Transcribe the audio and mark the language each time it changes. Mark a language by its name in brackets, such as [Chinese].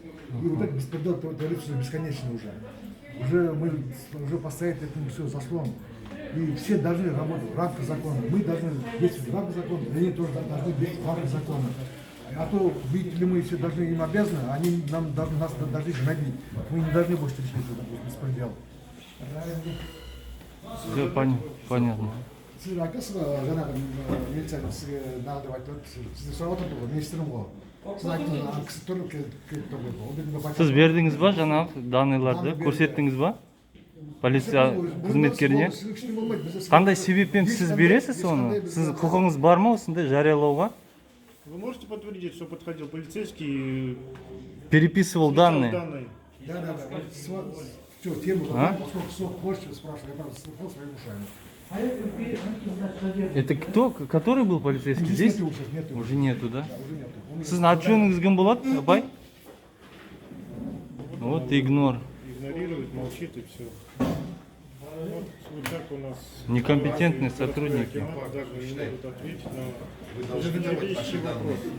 [Russian] И вот этот беспредел творится бесконечно уже. Мы уже поставить этому все заслон. И все должны работать в рамках закона. Мы должны действовать в рамках закона, и они тоже должны действовать в рамках закона. А то, видите ли, мы все должны им обязаны, они нас должны гнобить. Мы не должны больше встречать этот беспредел. Все понятно. [Kazakh] Сіз айтасыз ба жаңағы милиция сізге нағып айтты, сізді сұрап отыр ғой, министрім ғой. Сіз айттыңыз, кісі тұр келіп тұр деп. Ол бетінде Сіз бердіңіз ба жаңағы данныйларды, көрсеттіңіз ба? Полиция қызметкеріне? Қандай себеппен сіз бересіз оны? Сіз құқыңыз бар ма осындай жариялауға? [Russian] Вы можете подтвердить, что подходил полицейский и Переписывал данные. Да. Все, тему, поскольку больше спрашивали, я просто слыхал своими ушами. Это кто? Который был полицейский? Здесь? Нету. Уже нету, да? Уже нету. [Kazakh] Сіздің аты-жөніңіз кім болады, апай? [Russian] Вот игнор. игнорирует, молчит и все. Вот так у нас Некомпетентные сотрудники. даже не могут ответить на Вы должны давать наши данные.